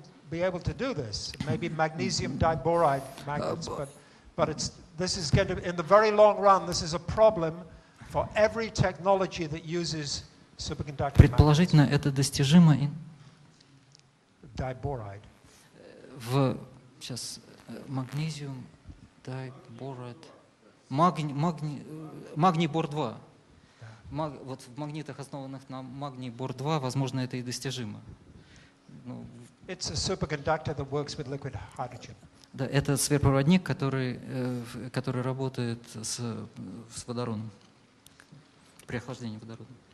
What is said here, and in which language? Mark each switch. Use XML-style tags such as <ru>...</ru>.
<en>Be able to do this, maybe magnesium diboride magnets, but this is going to, in the very long run, this is a problem for every technology that uses superconducting</en> <ru>Предположительно, это достижимо</ru> <en>diboride.</en> <ru>Сейчас магнезиум диборайд, магний бор-2. Вот в магнитах, основанных на магний бор-2, возможно, это и достижимо.</ru> <en>It's a superconductor that works with liquid hydrogen.</en> <ru>Да, это сверхпроводник, который работает с водородом, при охлаждении водорода.</ru>